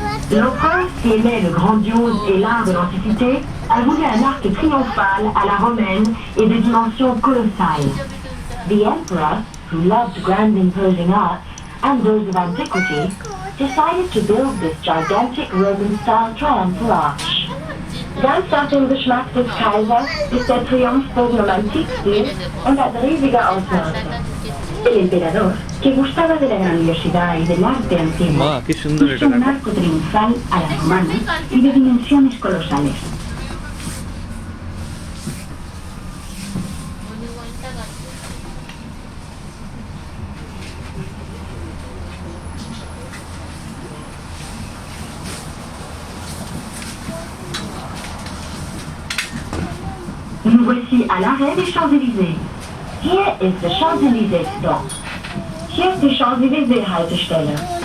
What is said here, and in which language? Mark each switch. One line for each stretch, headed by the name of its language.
French: L'empereur, qui aimait le grandiose et l'art de l'Antiquité, a voulu un arc triomphal à la romaine et de dimensions colossales.
English: The emperor, who loved grand imposing art and those of antiquity, decided to build this gigantic Roman-style triumphal arch.
German: Ganz nach dem Geschmack des Kaisers ist der Triumphbogen um Antikstil und hat riesige Ausmaße.
Spanish: El emperador, que gustaba de la grandiosidad y del arte antiguo, hizo un arco triunfal a la romana y de dimensiones colosales.
French: Nous voici à l'arrêt des Champs-Élysées.
German: Hier ist
English: the Champs-Élysées Stop.
German: Hier ist die Champs-Élysées Haltestelle.